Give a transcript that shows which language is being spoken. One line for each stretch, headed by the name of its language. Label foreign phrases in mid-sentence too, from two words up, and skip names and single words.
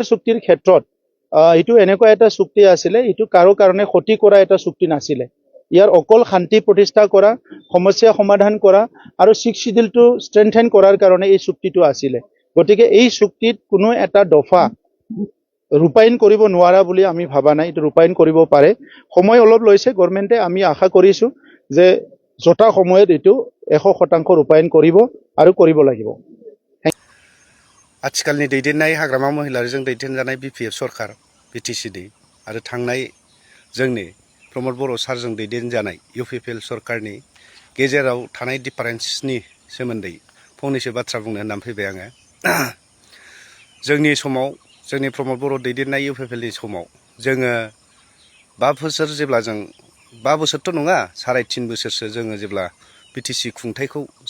Assamese: চুক্তিৰ ক্ষেত্ৰত এইটো এনেকুৱা এটা চুক্তি আছিলে এইটো কাৰো কাৰণে ক্ষতি কৰা এটা চুক্তি নাছিলে ইয়াৰ অকল শান্তি প্ৰতিষ্ঠা কৰা সমস্যা সমাধান কৰা আৰু
English: sixth scheduleটো strengthen
Assamese: কৰাৰ কাৰণে এই চুক্তিটো আছিলে গতিকে এই চুক্তিত কোনো এটা দফা ৰূপায়ণ কৰিব নোৱাৰা বুলি আমি ভাবা নাই এইটো ৰূপায়ণ কৰিব পাৰে সময় অলপ লৈছে গভৰ্ণমেণ্টে আমি আশা কৰিছো যে যথা সময়ত এইটো 100% ৰূপায়ণ কৰিব আৰু কৰিব লাগিব
Bodo: आथिखालनि दैदेननाय हाग्रामा महिलारिजों दैदेनजानाय बिपिएफ सरकार बिटिसिनि आरो थांनाय जोंनि प्रमद बर' सारजों दैदेनजानाय इउपिपिएल सरकारनि गेजेराव थानाय डिफारेन्सनि सोमोन्दै फंनैसो बाथ्रा बुंनो होननानै फैबाय आङो जोंनि समाव जोंनि प्रमद बर' दैदेननाय इउपिपिएलनि समाव जोङो 5 बोसोर जेब्ला जों 5 बोसोरथ' नङा 3.5 बोसोरसो जोङो जेब्ला बिटिसि खुंथायखौ